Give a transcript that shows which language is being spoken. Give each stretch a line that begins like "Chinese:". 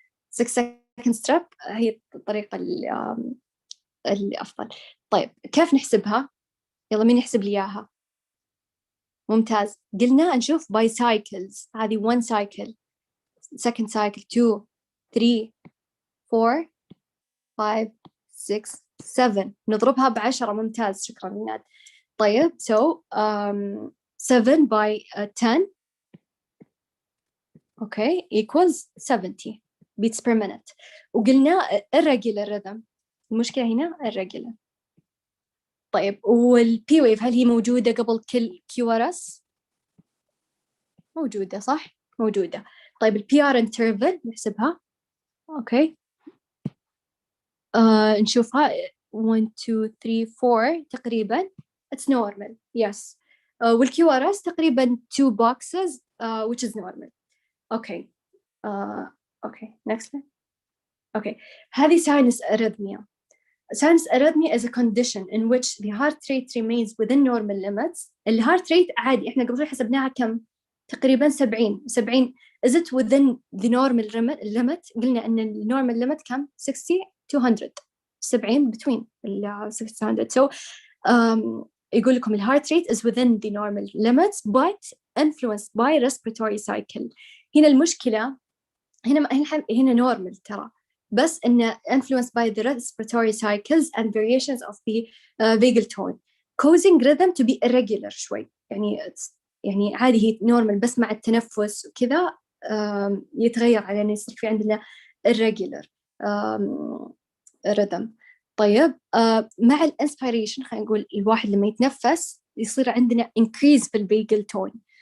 Arabic: 6
English: second step
Arabic: هي الطريقة الأفضل. طيب كيف نحسبها؟ يلا مين يحسب لي إياها؟ ممتاز. قلنا نشوف
English: by cycles.
Arabic: هذه 1
English: cycle second cycle
Arabic: 2 3 4 5 6 7 نضربها ب10 ممتاز شكرا ناد. طيب
English: so 7 by 10 okay equals 70 beats per minute.
Arabic: وقلنا
English: irregular rhythm،
Arabic: المشكلة هنا irregular. طيب والبي ويف هل هي موجودة قبل كل QRS؟ موجودة صح؟ موجودة. طيب البي ار انترفل نحسبها. اوكي نشوفها 1 2 3 4 تقريبا
English: it's normal yes.
Arabic: والكيو ار اس تقريبا 2 boxes
English: which is normal.
Arabic: اوكي اوكي
English: next one.
Arabic: اوكي هذه sinus arrhythmia.
English: Sinus arrhythmia is a condition in which the heart rate remains within normal limits.
Arabic: الهارت ريت عادي احنا قبل حسبناها كم؟ تقريبا 70.
English: Is it within the normal limit؟
Arabic: قلنا ان ال
English: normal limit كم؟ 60 to 100. 70 between 60 to 100. So
Arabic: يقول لكم ال
English: heart rate is within the normal limits but influenced by respiratory cycle.
Arabic: هنا المشكلة هنا normal ترى، بس إنه
English: influenced by the respiratory cycles and variations of the vagal tone causing rhythm to be irregular
Arabic: شوي. يعني عادي هي normal بس مع التنفس وكذا يتغير على إنه يصير في عندنا irregular rhythm. طيب مع الانسبيريشن خلينا نقول الواحد لما يتنفس يصير عندنا increase في الvagal tone.